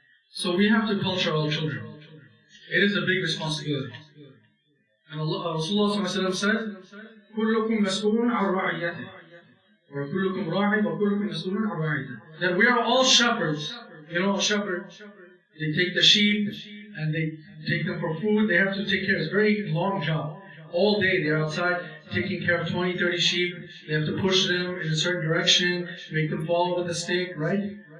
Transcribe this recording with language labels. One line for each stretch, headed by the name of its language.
English: So we have to culture our children. It is a big responsibility. And Rasulullah said,
Arabic: كُلُّكُمْ مَسْئُولٌ عَنْ رَعِيَّتِهِ وَكُلُّكُمْ رَاعٍ وَكُلُّكُمْ مَسْئُولٌ عَنْ رَعِيَّتِهِ.
English: That we are all shepherds. You know, a shepherd, they take the sheep and they take them for food. They have to take care. It's a very long job. All day they're outside taking care of 20, 30 sheep. They have to push them in a certain direction, make them follow with a stick, right?